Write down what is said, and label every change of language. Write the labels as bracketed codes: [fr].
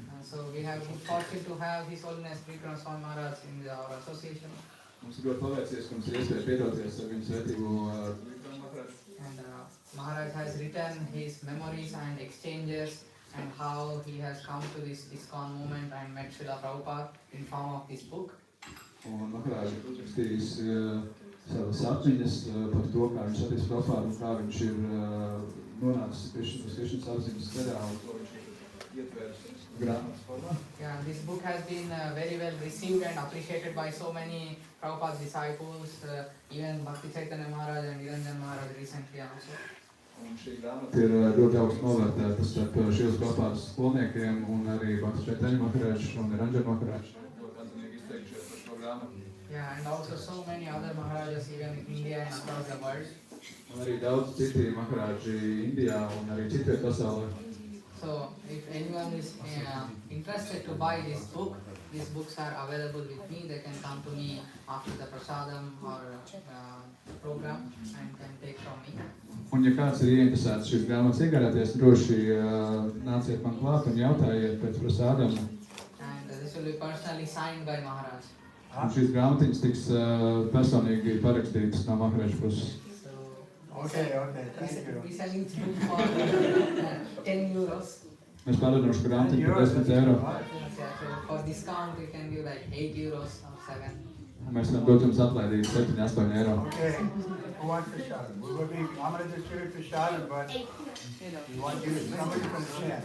[en] So we have been fortunate to have His Holiness Kirtan Swami Maharaj in our association. [lv] Mums ir ļoti paveicies, ka mums ir iespēja piedalīties ar viņu svētību [en] And Maharaj has written his memories and exchanges and how he has come to this ISKCON movement and met Srila Prabhupada in form of this book. [lv] Un Maharaj ir uzrakstījis savas atmiņas par to, kā viņš satiks Prabhupādu un kā viņš ir nonācis Krišnas apziņas ceļā un ko viņš ir ietvērs grāmatas formā. [en] Yeah, this book has been very well received and appreciated by so many Prabhupada's disciples, even Bhakti Chaitanya Maharaj and Niranjan Maharaj recently also. [lv] Un šī grāmata ir ļoti augstu novērtēta starp šīs Prabhupādas skolniekiem un arī Bhakti Chaitanya Maharaj un Niranjan Maharaj. Ļoti atzinīgi izteikušies par šo grāmatu. [en] Yeah, and also so many other Maharajas even in India and across the world. [lv] Un arī daudz citi Maharaji Indijā un arī citviet pasaulē. [en] So, if anyone is interested to buy this book, these books are available with me. They can come to me after the prasadam or program and can take from me. [lv] Un ja kāds ir ieinteresēts šīs grāmatas iegādāties, droši nāciet man klāt un jautājiet pēc prasādam. [en] And this will be personally signed by Maharaj. [lv] Un šīs grāmatiņas tiks personīgi parakstītas no Maharaja puses. [en] Okay, thank you. We selling this book for 10 euros. [lv] Mēs pārdodam šo grāmatiņu par 10 eiro. [en] Yeah, so for discount we can give like 8 euros or 7. [lv] Mēs varam dot jums atlaidīt 7-8 eiro. [en] Okay, who wants prasad? I'm going to distribute prasad, but you want to use somebody from the chant.